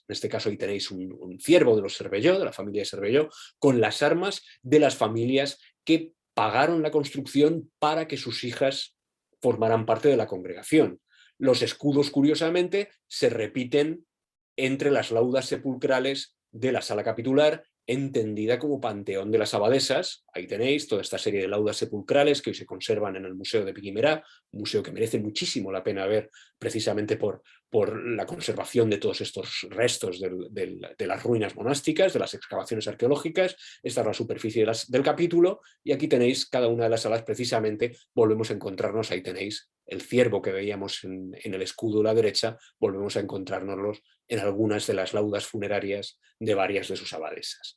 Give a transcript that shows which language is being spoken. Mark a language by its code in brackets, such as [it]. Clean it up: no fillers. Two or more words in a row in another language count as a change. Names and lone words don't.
[es] En este caso ahí tenéis un ciervo de los Cervelló, de la familia de Cervelló, con las armas de las familias que pagaron la construcción para que sus hijas formarán parte de la congregación. Los escudos, curiosamente, se repiten entre las laudas sepulcrales de la sala capitular, entendida como panteón de las abadesas. Ahí tenéis toda esta serie de laudas sepulcrales que hoy se conservan en el Museo de Guimerá, un museo que merece muchísimo la pena ver precisamente por la conservación de todos estos restos de las ruinas monásticas, de las excavaciones arqueológicas. Esta es la superficie del capítulo, y aquí tenéis cada una de las salas. Precisamente volvemos a encontrarnos, ahí tenéis el ciervo que veíamos en el escudo a la derecha, volvemos a encontrárnoslos en algunas de las laudas funerarias de varias de sus abadesas.